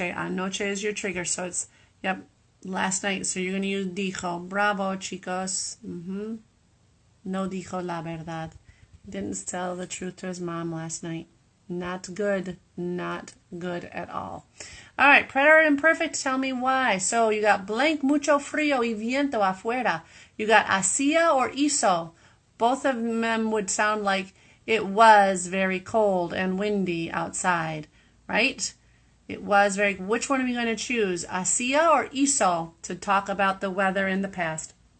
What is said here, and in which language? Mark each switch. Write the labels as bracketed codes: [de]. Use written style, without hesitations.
[en] Anoche is your trigger, so it's, yep, last night. So you're going to use dijo. Bravo, chicos. [es] No dijo la verdad. [en] Didn't tell the truth to his mom last night. Not good. Not good at all. All right, preterite imperfect, tell me why. So you got blank, [es] mucho frío y viento afuera. [en] You got hacía or hizo. Both of them would sound like it was very cold and windy outside, right? It was very, which one are we going to choose? Hacía or hizo to talk about the weather in the past?